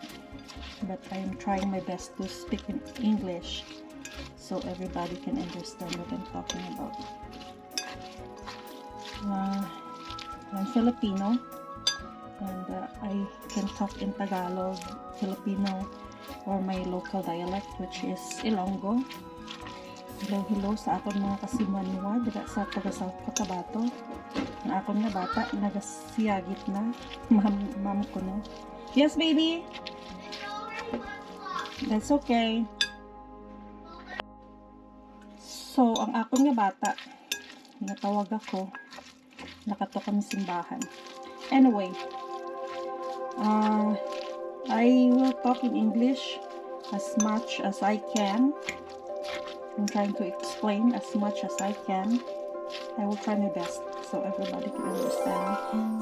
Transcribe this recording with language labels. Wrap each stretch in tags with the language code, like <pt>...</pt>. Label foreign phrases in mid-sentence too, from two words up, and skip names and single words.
<en>But I am trying my best to speak in English so everybody can understand what I'm talking about. I'm Filipino and I can talk in Tagalog, Filipino, or my local dialect, which is Ilonggo.</en> <hil>Hello sa akong mga kasimanwa dira sa South Cotabato. Ang akong nga bata nagasiyagit na ma'am ko no.</hil> <en>Yes baby. That's okay.</en> <hil>So ang akong nga bata natawag ako, nakato kami simbahan.</hil> <en>Anyway, I will talk in English as much as I can. I'm trying to explain as much as I can. I will try my best so everybody can understand.</en>